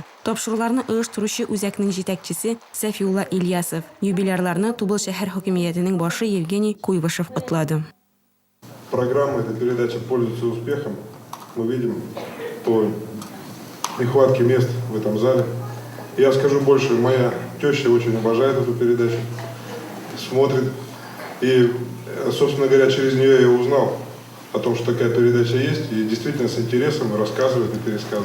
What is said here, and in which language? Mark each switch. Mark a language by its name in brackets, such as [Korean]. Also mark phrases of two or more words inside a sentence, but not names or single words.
[Tatar] Тапшыруларны оештыручы үзәкнең җитәкчесе Сафиулла Ильясов, юбилерларны Тубыл шәһәр хакимиятенең башы Евгений Куйвышев атлады. [Russian] Программа этой передачи пользуется успехом. Мы видим по нехватке мест в этом зале. Я скажу больше, моя теща очень обожает эту передачу, смотрит. И, собственно говоря, через нее я узнал о том, что такая передача есть, и действительно с интересом рассказывает и пересказывает.